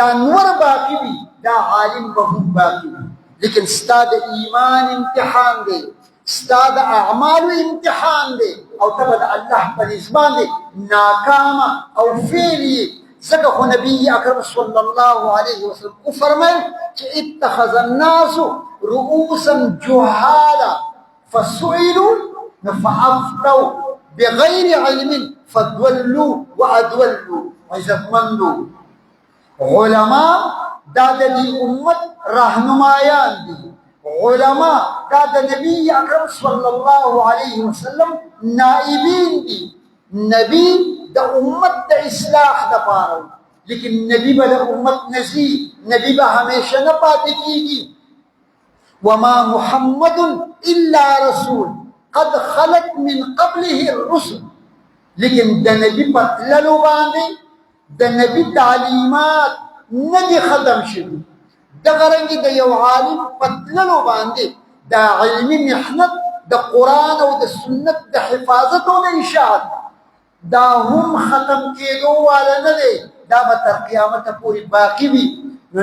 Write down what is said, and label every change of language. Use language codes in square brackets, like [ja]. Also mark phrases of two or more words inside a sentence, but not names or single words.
[ps] نور باقي وي دا عالم به هم باقي وي لیکن ستا د ایمان امتحان دی ستا د اعمالو امتحان دی او ته به د الله په نظ باندې ناکامه او فیل یې ځکه خو نبي اکرم [ar] صلی الله علیه وسلم [ps] وفرمیل چې [ar] اتخذ الناس رؤوسا جهالا فسئلوا فافتوا بغیر علم فضلوا وادولوا [ps] عزتمندو علما دا د دې امت رهنمایان دي علما دا د نبي اکرم [ar] صلی الله علیه وسلم [ps] نائبین دي نبی د امت د اصلاح دپاره لیکن نبی به د امت نزي نبی به همیشه نه پاتې کېږي [ar] وما محمد الا رسول قد خلت من قبله الرسل [ps] لیکن د نبی په تللو باندې د نبی تعلیمات نه دي ختم شوي دغه رنګې د یو عالم په تللو باندې د علمي محنت د قرآن او د سنت د حفاظت او د اشاعت دا هم ختم کېدو والا نه دی دا به تر قیامته پورې باقي وي نو